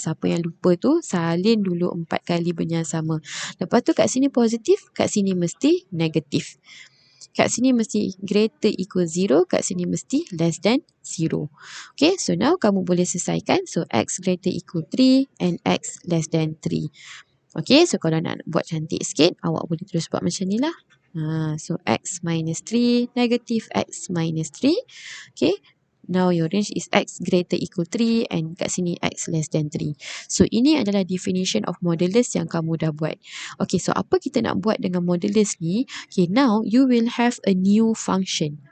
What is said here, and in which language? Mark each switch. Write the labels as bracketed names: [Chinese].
[Malay] Siapa yang lupa tu, salin dulu 4 kali benda yang sama. Lepas tu kat sini positif, kat sini mesti negatif. Kat sini mesti [English] greater equal 0, [Malay] kat sini mesti [English] less than 0. Okay, so now [Malay] kamu boleh selesaikan. [English] So, x greater equal 3 and x less than 3. [Malay] Okay, so kalau nak buat cantik sikit, awak boleh terus buat macam ni lah. [English] So, x minus 3, negative x minus 3. Okay, now your range is x greater equal 3 and [Malay] kat sini [English] x less than 3. [Malay] So, ini adalah [English] definition of modulus [Malay] yang kamu dah buat. Okay, so apa kita nak buat dengan modulus ni? [English] Okay, now you will have a new function.